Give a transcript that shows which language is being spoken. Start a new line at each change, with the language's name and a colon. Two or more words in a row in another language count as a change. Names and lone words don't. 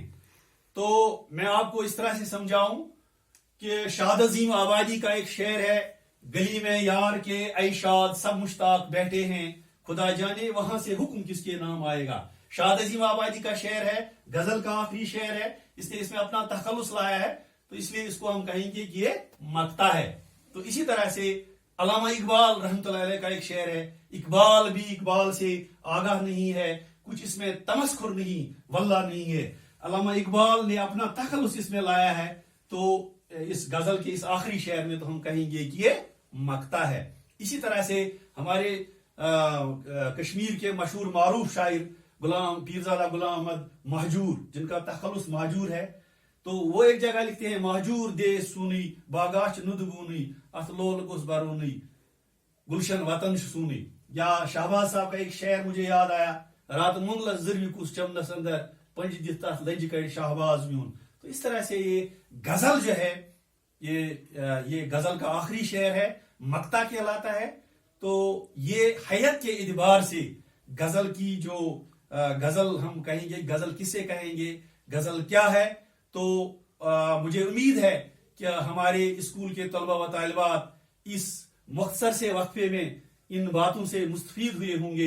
Urdu: تو میں آپ کو اس طرح سے سمجھاؤں کہ شاد عظیم آبادی کا ایک شعر ہے، گلی میں یار کے اے شاد سب مشتاق بیٹھے ہیں، خدا جانے وہاں سے حکم کس کے نام آئے گا. شاد عظیم آبادی کا شعر ہے، غزل کا آخری شعر ہے، اس نے اس میں اپنا تخلص لایا ہے. تو اس لیے اس کو ہم کہیں گے کہ یہ مقتا ہے. تو اسی طرح سے علامہ اقبال رحمۃ اللہ علیہ کا ایک شعر ہے، اقبال بھی اقبال سے آگاہ نہیں ہے، کچھ اس میں تمسخر نہیں واللہ نہیں ہے. علامہ اقبال نے اپنا تخلص اس میں لایا ہے، تو اس غزل کے اس آخری شعر میں تو ہم کہیں گے کہ یہ مقتا ہے. اسی طرح سے ہمارے کشمیر کے مشہور معروف شاعر غلام پیرزادہ غلام احمد مہجور، جن کا تخلص مہجور ہے، تو وہ ایک جگہ لکھتے ہیں:
Kashmiri: مہجور دے سونی باغاچ ند بونی ات لول گوس برونی گلشن وطن سونی.
Urdu: یا شہباز صاحب کا ایک شعر مجھے یاد آیا:
Kashmiri: رات منگل زروی کس چمنس اندر پنج دت تات لج کڑ شہباز میون.
Urdu: تو اس طرح سے یہ غزل جو ہے، یہ غزل کا آخری شعر ہے، مقتا کہلاتا ہے. تو یہ حیت کے اعتبار سے غزل کی جو غزل ہم کہیں گے، غزل کسے کہیں گے، غزل کیا ہے، تو مجھے امید ہے کہ ہمارے اسکول کے طلبہ و طالبات اس مختصر سے وقفے میں ان باتوں سے مستفید ہوئے ہوں گے.